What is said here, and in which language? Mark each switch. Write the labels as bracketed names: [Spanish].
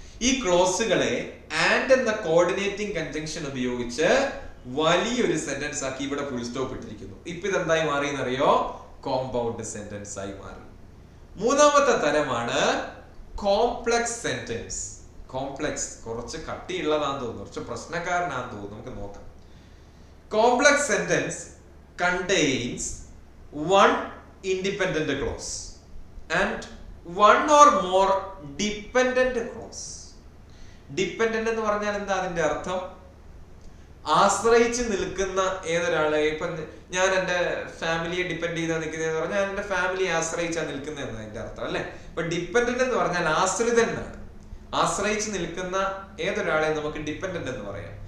[Malayalam] ഈ ക്ലോസുകളെ ആൻഡ് എന്ന coordinating conjunction ഉപയോഗിച്ച് വലിയൊരു സെന്റൻസ് ആക്കി ഇവിടെ ഫുൾ സ്റ്റോപ്പ് ഇട്ടിരിക്കുന്നു. ഇപ്പൊ ഇതെന്തായി മാറി എന്നറിയോ? കോമ്പൗണ്ട് സെന്റൻസ് ആയി മാറി. മൂന്നാമത്തെ തരമാണ് കോംപ്ലക്സ് സെന്റൻസ്. കോംപ്ലക്സ് കുറച്ച് കട്ടിയുള്ളതാന്ന് തോന്നുന്നു, കുറച്ച് പ്രശ്നക്കാരനാന്ന് തോന്നുന്നു. നമുക്ക് നോക്കാം. [English] Complex sentence contains one independent clause and one or more dependent clause. [Malayalam] Dependent എന്ന് പറഞ്ഞാൽ എന്താ അതിന്റെ അർത്ഥം? ആശ്രയിച്ച് നിൽക്കുന്ന ഏതൊരാളെ. ഇപ്പൊ ഞാൻ എന്റെ ഫാമിലിയെ ഡിപ്പെൻഡ് ചെയ്താ നിൽക്കുന്നതെന്ന് പറഞ്ഞാൽ എന്റെ ഫാമിലിയെ ആശ്രയിച്ചാ നിൽക്കുന്ന എന്നാ അതിന്റെ അർത്ഥം അല്ലെ. ഇപ്പൊ ഡിപ്പെൻഡന്റ് എന്ന് പറഞ്ഞാൽ ആശ്രിതനാണ്. ആശ്രയിച്ച് നിൽക്കുന്ന ഏതൊരാളെ നമുക്ക് ഡിപ്പെൻഡന്റ് എന്ന് പറയാം.